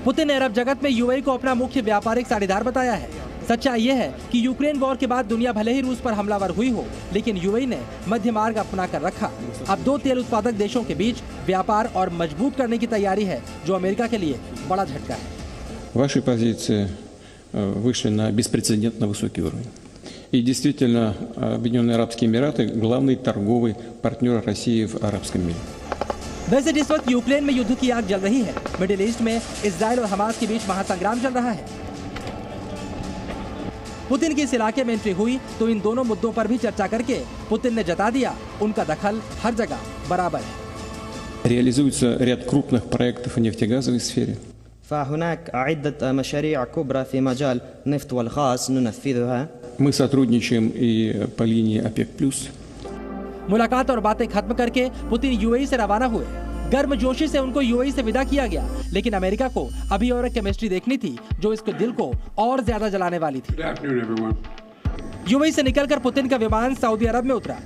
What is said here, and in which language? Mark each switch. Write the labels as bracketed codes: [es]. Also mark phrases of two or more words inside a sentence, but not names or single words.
[hi] पुतिन ने अरब जगत में यूएई को अपना मुख्य व्यापारिक साझेदार बताया है। सच्चाई यह है कि यूक्रेन वॉर के बाद दुनिया भले ही रूस पर हमलावर हुई हो, लेकिन यूएई ने मध्य मार्ग अपना कर रखा। अब दो तेल उत्पादक देशों के बीच व्यापार और मजबूत करने की तैयारी है, जो अमेरिका के लिए बड़ा झटका है। [ru] вышли на беспрецедентно высокий уровень. И действительно, Объединенные Арабские Эмираты – главный торговый партнер России в арабском мире. [hi] वैसे जिस वक्त यूक्रेन में युद्ध की आग जल रही है, मिडिल ईस्ट में इजराइल और हमास के बीच महासंग्राम चल रहा है। पुतिन की इस इलाके में एंट्री हुई तो इन दोनों मुद्दों पर भी चर्चा करके पुतिन ने जता दिया उनका दखल हर जगह बराबर है। [ru] Реализуется ряд крупных проектов в нефтегазовой сфере. [ar] فهناك عدة مشاريع كبرى في مجال النفط والغاز ننفذها. [ru] Мы сотрудничаем и по линии ОПЕК+. [hi] मुलाकात और बातें खत्म करके पुतिन यूएई से रवाना हुए। गर्मजोशी से उनको यूएई से विदा किया गया, लेकिन अमेरिका को अभी और एक केमिस्ट्री देखनी थी जो इसके दिल को और ज्यादा जलाने वाली थी। यूएई से निकलकर पुतिन का विमान सऊदी अरब में उतरा।